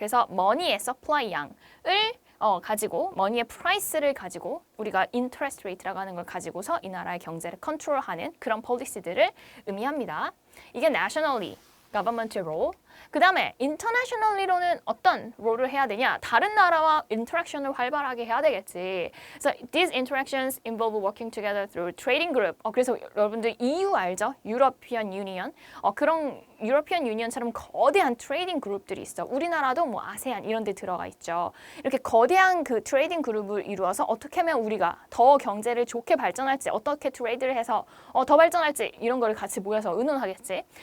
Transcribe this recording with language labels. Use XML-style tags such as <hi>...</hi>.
<ko>그래서 머니의 서플라이 양을 가지고 머니의 프라이스를 가지고 우리가 인터레스트 레이트라고 하는 걸 가지고서 이 나라의 경제를 컨트롤하는 그런 폴리시들을 의미합니다. 이게 nationally government role. 그 다음에 internationally로는 어떤 롤을 해야 되냐? 다른 나라와 인터랙션을 활발하게 해야 되겠지.</ko> <en>So these interactions involve working together through trading group.</en> <ko>그래서 여러분들 EU 알죠?</ko> <en>European Union.</en> <ko>그런 유러피안 유니언처럼 거대한 트레이딩 그룹들이 있어. 우리나라도 뭐 아세안 이런 데 들어가 있죠. 이렇게 거대한 그 트레이딩 그룹을 이루어서 어떻게 하면 우리가 더 경제를 좋게 발전할지, 어떻게 트레이드를 해서 더 발전할지 이런 거를 같이 모여서 의논하겠지.</ko>